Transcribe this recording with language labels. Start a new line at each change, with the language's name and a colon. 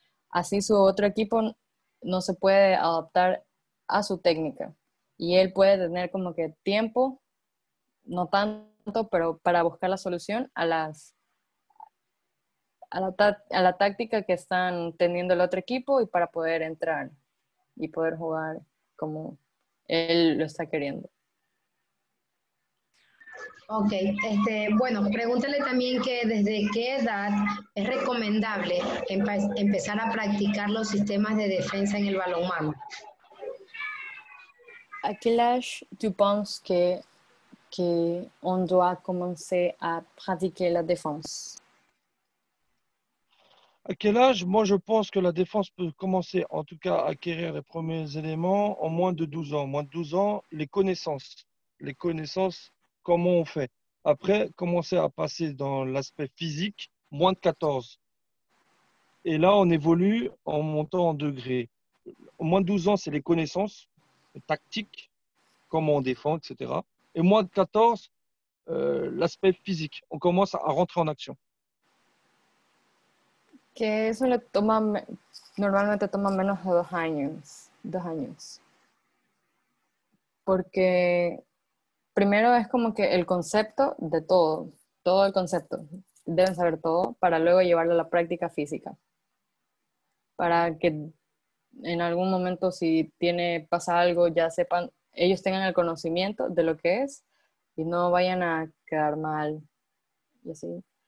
Spanish: Así su otro equipo no se puede adaptar a su técnica y él puede tener como que tiempo, no tanto, pero para buscar la solución a la táctica que están teniendo el otro equipo y para poder entrar y poder jugar como él lo está queriendo. Ok, bueno, pregúntale también que desde qué edad es recomendable empezar a practicar los sistemas de defensa en el balonmano.
French: À quel âge tu penses qu'on doit commencer à pratiquer la défense? À quel âge? Moi, je pense que la défense peut commencer, en tout cas, à acquérir les premiers éléments en moins de 12 ans. Moins de 12 ans, les connaissances. Les connaissances, comment on fait. Après, commencer à passer dans l'aspect physique, moins de 14. Et là, on évolue en montant en degrés. Au moins de 12 ans, c'est les connaissances tactiques, comment on défend, etc. Et moins de 14, l'aspect physique. On commence à rentrer en action.
Spanish: Que eso normalmente toma menos de 2 años, 2 años. Porque primero es como que el concepto de todo el concepto. Deben saber todo para luego llevarlo a la práctica física. Para que en algún momento si pasa algo, ya sepan, ellos tengan el conocimiento de lo que es y no vayan a quedar mal y así.